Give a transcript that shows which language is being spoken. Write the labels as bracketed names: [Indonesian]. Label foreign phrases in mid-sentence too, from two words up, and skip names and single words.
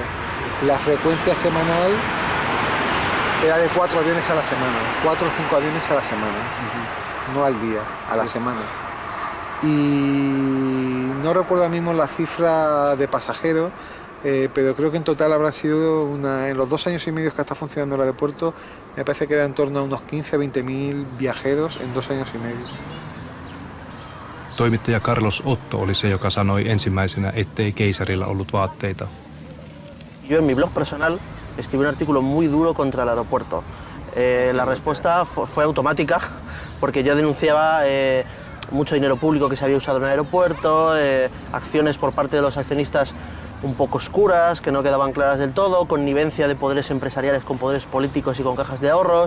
[Spanish] La frecuencia semanal era de 4 aviones a la semana, 4 o 5 aviones a la semana, no al día, a la semana. Y no recuerdo ahora mismo la cifra de pasajeros, pero creo que en total habrá sido en los 2 años y medio que está funcionando el aeropuerto, me parece que era en torno a unos 15-20.000 viajeros en 2 años y medio. [Finnish] Toimittaja Carlos Otto oli se, joka sanoi ensimmäisenä, ettei keisarilla ollut vaatteita. [Spanish] Yo en mi blog personal escribí un artículo muy duro contra el aeropuerto. La respuesta fue automática porque yo denunciaba mucho dinero público que se había usado en el aeropuerto, acciones por parte de los accionistas un poco oscuras, que no quedaban claras del todo, connivencia de poderes empresariales con poderes políticos y con cajas de ahorros.